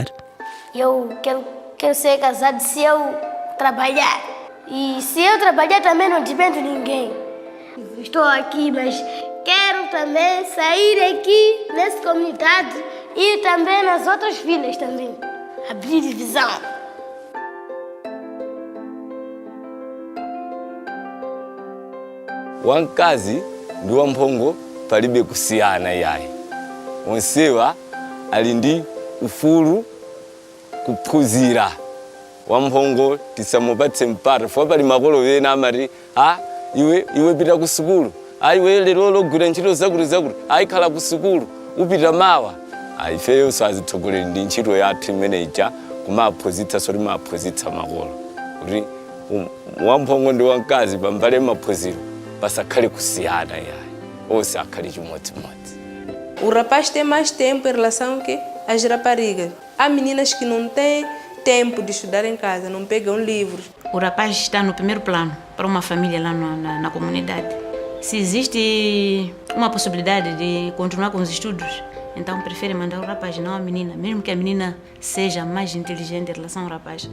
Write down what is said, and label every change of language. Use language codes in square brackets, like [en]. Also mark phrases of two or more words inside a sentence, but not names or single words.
[pt] Eu quero ser casado se eu trabalhar. E se eu trabalhar também não dependo de ninguém. Estou aqui, mas quero também sair aqui nessa comunidade e também nas outras vilas também. Abrir divisão. [ny] Wankazi ndi wamphongo palibe kusiyana yayi. Onsewa ali ndi ufulu kuphunzira. Wamphongo tisamupatse mpata fo pali makolo ena amati iwe pita ku sukulu. Iwe lero logwira ntchito zakuti ayikhala ku sukulu upita mawa. Ifeyo sazitsogolera ndi ntchito yathu imene ija kumaphunzitsa soti maphunzitsa makolo. Kuti wamphongo ndi wankazi pambale maphunziro pasakhale kusiyana yayi. Onse akhale chimodzimodzi. [pt] O rapaz tem mais tempo em relação que as raparigas. Há meninas que não têm tempo de estudar em casa, não pegam livros. O rapaz está no primeiro plano para uma família lá na comunidade. Se existe uma possibilidade de continuar com os estudos, então prefere mandar o rapaz, não a menina, mesmo que a menina seja mais inteligente em relação ao rapaz.